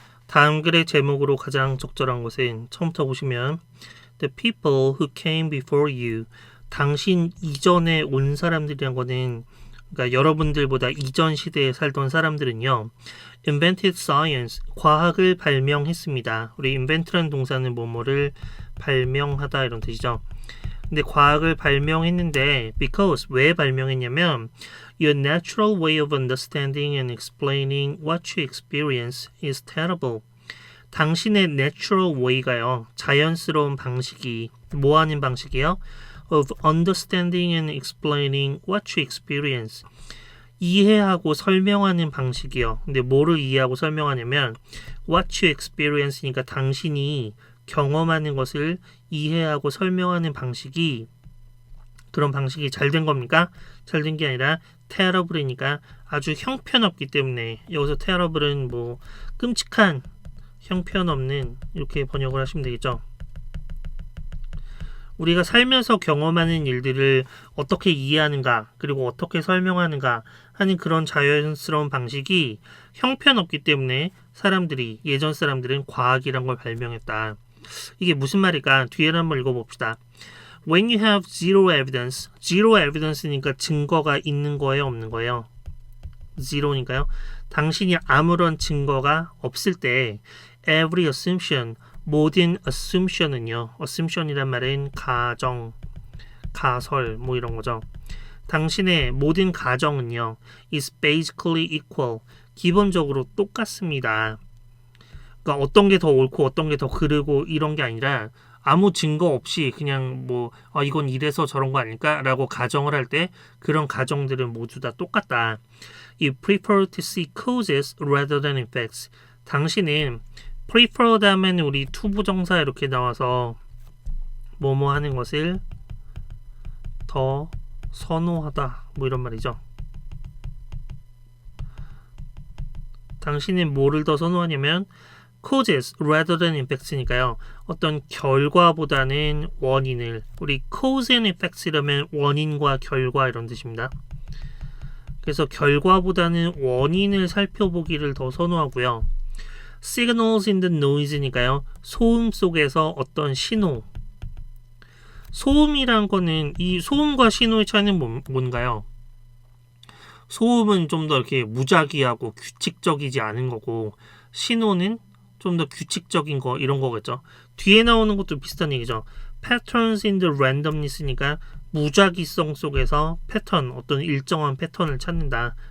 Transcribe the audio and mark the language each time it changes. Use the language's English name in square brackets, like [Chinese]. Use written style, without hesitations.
[Korean] 다음 글의 제목으로 가장 적절한 것은 처음부터 보시면 [English] The people who came before you, [Korean] 당신 이전에 온 사람들이란 거는 그러니까 여러분들보다 이전 시대에 살던 사람들은요 [English] invented science, [Korean] 과학을 발명했습니다. 우리 invent라는 동사는 뭐뭐를 발명하다 이런 뜻이죠. 근데 과학을 발명했는데 [English] because, [Korean] 왜 발명했냐면 [English] Your natural way of understanding and explaining what you experience is terrible. [Korean] 당신의 natural way가요, 자연스러운 방식이 뭐 하는 방식이요? [English] Of understanding and explaining what you experience. [Korean] 이해하고 설명하는 방식이요. 근데 뭐를 이해하고 설명하냐면 [English] what you experience [Korean] 니까 당신이 경험하는 것을 이해하고 설명하는 방식이, 그런 방식이 잘 된 겁니까? 잘 된 게 아니라 terrible이니까 아주 형편없기 때문에, 여기서 terrible은 뭐 끔찍한, 형편없는 이렇게 번역을 하시면 되겠죠. 우리가 살면서 경험하는 일들을 어떻게 이해하는가, 그리고 어떻게 설명하는가 하는 그런 자연스러운 방식이 형편없기 때문에 사람들이, 예전 사람들은 과학이란 걸 발명했다. 이게 무슨 말일까? 뒤에를 한번 읽어봅시다. [English] When you have zero evidence, zero evidence니까 [Korean] 증거가 있는 거예요, 없는 거예요? zero니까요. 당신이 아무런 증거가 없을 때 [English] every assumption, [Korean] 모든 assumption은요, assumption이란 말은 가정, 가설 뭐 이런 거죠. 당신의 모든 가정은요 [English] is basically equal, [Korean] 기본적으로 똑같습니다. 그러니까 어떤 게 더 옳고 어떤 게 더 그르고 이런 게 아니라 아무 증거 없이 그냥 뭐 이건 이래서 저런 거 아닐까? 라고 가정을 할 때 그런 가정들은 모두 다 똑같다. [English] You prefer to see causes rather than effects. [Korean] 당신은 prefer 다음에는 우리 투부정사 이렇게 나와서 뭐뭐 하는 것을 더 선호하다 뭐 이런 말이죠. 당신은 뭐를 더 선호하냐면 [English] causes rather than effects [Korean] 니까요. 어떤 결과보다는 원인을, 우리 [English] cause and effects [Korean] 이러면 원인과 결과 이런 뜻입니다. 그래서 결과보다는 원인을 살펴보기를 더 선호하고요. [English] signals in the noise니까요. [Korean] 소음 속에서 어떤 신호. 소음이란 거는, 이 소음과 신호의 차이는 뭔가요? 소음은 좀 더 이렇게 무작위하고 규칙적이지 않은 거고, 신호는 좀 더 규칙적인 거 이런 거겠죠. 뒤에 나오는 것도 비슷한 얘기죠. [English] patterns in the randomness [Korean] 니까 무작위성 속에서 패턴, 어떤 일정한 패턴을 찾는다.